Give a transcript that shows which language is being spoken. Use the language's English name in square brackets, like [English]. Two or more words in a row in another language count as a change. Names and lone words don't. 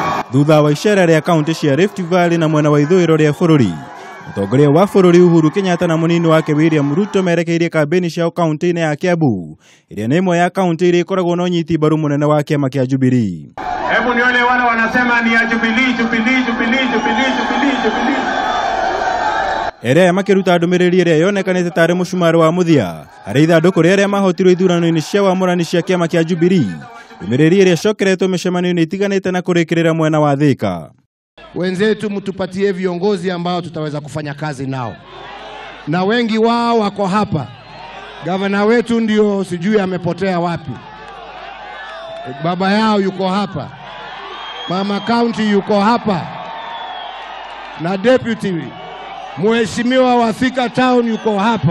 [Kikuyu] thutha wa icera rĩa kaunti cia Rift Valley na mwena wa ithũĩro rĩa bũrũri. Mũtongoria wa bũrũri Uhuru Kenyatta na mũnini wake William Ruto merekeirie kambeni ciao kaunti-inĩ ya Kiambu, ĩrĩa nĩ ĩmwe ya kaunti iria ikoragwo na ũnyiti mbaru mũnene wa kĩama kĩa Jubilee. [Swahili] Hebu ni wale wanasema ni ya Jubilee. [Kikuyu] Ere makiruta ndũmĩrĩri ĩrĩa yonekanĩte tarĩ mũcumarĩ wa mũthia harĩ ithandũkũ rĩrĩa mahotirwo ithurano-inĩ cia wamũrani cia kĩama kĩa Jubilee. Ndũmĩrĩri ĩrĩa cokeretwo mĩcemanio-inĩ itiganĩte na kũrĩkĩrĩra mwena wa Thika. [Swahili] Wenzetu mtupatie viongozi ambao tutaweza kufanya kazi nao, na wengi wao wako hapa. Gavana wetu ndio sijui amepotea wapi, baba yao yuko hapa, mama county yuko hapa, na deputy mheshimiwa wa Thika town yuko hapa.